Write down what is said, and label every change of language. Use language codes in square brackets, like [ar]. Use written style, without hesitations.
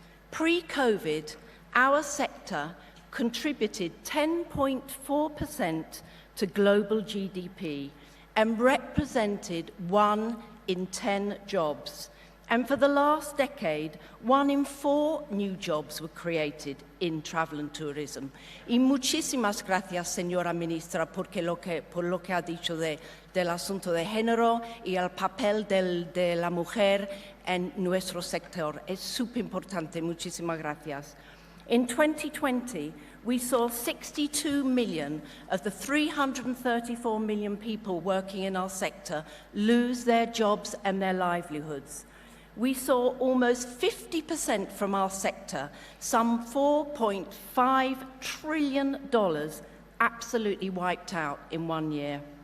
[en] Pre-COVID, our sector contributed 10.4% to global GDP and represented 1 in 10 jobs. And for the last decade, 1 in 4 new jobs were created in travel and tourism. [es] Y muchísimas gracias, señora ministra, por lo que ha dicho del asunto de género y el papel de la mujer en nuestro sector. Es súper importante. Muchísimas gracias. [en] In 2020, we saw 62 million of the 334 million people working in our sector lose their jobs and their livelihoods. We saw almost 50% from our sector, some $4.5 trillion, absolutely wiped out in 1 year.